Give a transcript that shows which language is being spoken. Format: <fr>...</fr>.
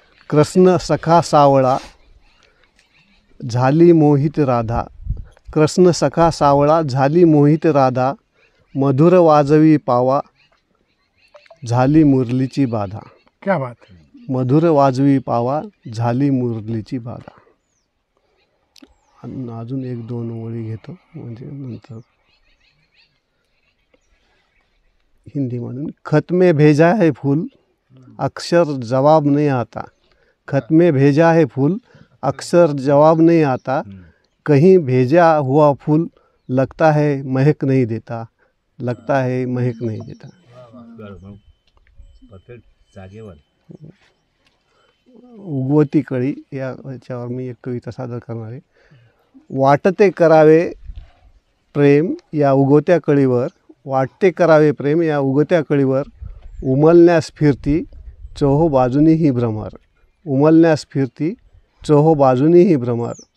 <mr>कृष्ण सखा सावळा झाली मोहित राधा, कृष्ण सखा सावळा झाली मोहित राधा, मधुर वाजवी पावा झाली मुरलीची बाधा.</mr> <hi>क्या बात.</hi> <mr>मधुर वाजवी पावा झाली मुरलीची बाधा. अजून 1-2 ओळी घेतो, म्हणजे नंतर हिंदीमधून.</mr> <hi>खत में भेजा है फूल अक्सर जवाब नहीं आता, खत में भेजा है फूल अक्सर जवाब नहीं आता, कहीं भेजा हुआ फूल लगता है महक नहीं देता, लगता है महक नहीं देता.</hi> <mr>उगवती कळी याच्यावर मी एक कविता सादर करणार आहे. वाटते करावे प्रेम या उगवत्या कळीवर, वाटते करावे प्रेम या उगवत्या कळीवर, उमलण्यास फिरती चोहो बाजूनीही भ्रमर, उमलण्यास फिरती चोहो बाजूनीही भ्रमर.</mr>